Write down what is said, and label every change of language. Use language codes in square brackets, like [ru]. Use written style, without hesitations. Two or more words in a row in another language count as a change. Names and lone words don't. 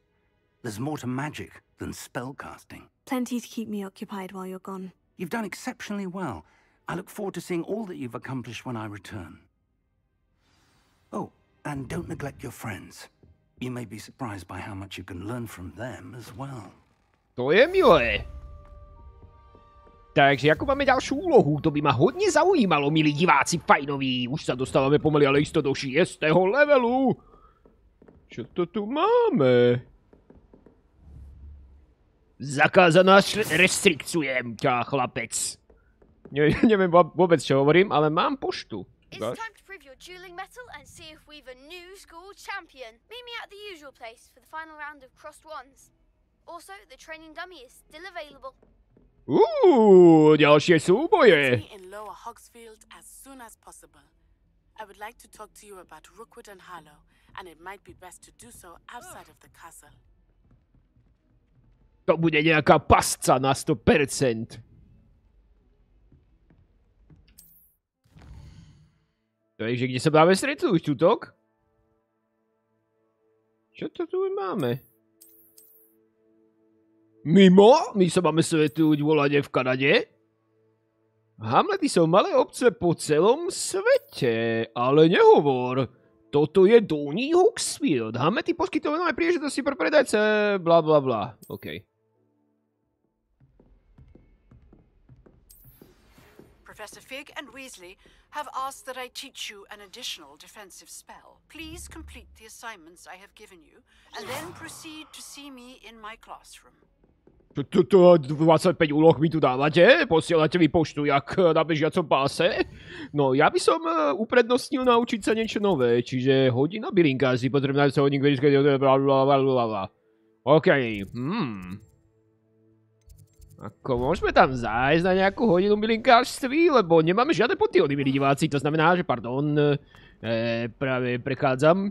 [en] There's more to magic than spellcasting. Plenty to keep me occupied while you're gone. You've done exceptionally well. I look forward to seeing all that you've accomplished when I return. Oh, and don't neglect your friends. You may be surprised by how much you can learn from them as well. [sk] To je milé. Takže ako máme ďalšiu úlohu, to by ma hodne zaujímalo, milí diváci fajnoví. Už sa dostávame pomaly, ale isto do 6. levelu. Čo to tu máme? Zakázaná restrikcujem ťa, chlapec. Neviem vôbec, čo hovorím, ale mám poštu. [en] It's time to prove your dueling mettle and see if we've a new school champion. Meet me at the usual place for the final round of crossed wands. Also, the training dummy is still available. [sk] Ďalšie súboje. [en] In Lower Hogsfield as soon as possible. I would like to talk to you about Rookwood and Harlow, and it might be best to do so outside of the castle. [sk] To bude nejaká pasca na 100%. Takže kde sa dáme stretnúť, tutok? Čo to tu máme? Mimo? My sa máme stretnúť volanie v Kanade? Hamlety sú malé obce po celom svete, ale nehovor. Toto je Dolní Hogsfield. Hamlety poskytujú nové príležitosti pre predajce, bla bla bla. OK. [en] Professor Fig and Weasley have asked that I teach you an additional defensive spell. Please complete the assignments I have given you, and then proceed to see me in my classroom. [sk] 25 úloh mi tu dávate? Posielate mi poštu jak na bežiacom páse? No, ja by som uprednostnil naučiť sa niečo nové, čiže hodina bylinkářství, potrebná sa hodník vedieť, OK, Ako môžeme tam zájsť na nejakú hodinu bylinkárství, lebo nemáme žiadne potiony, milí diváci, to znamená, že práve prechádzam.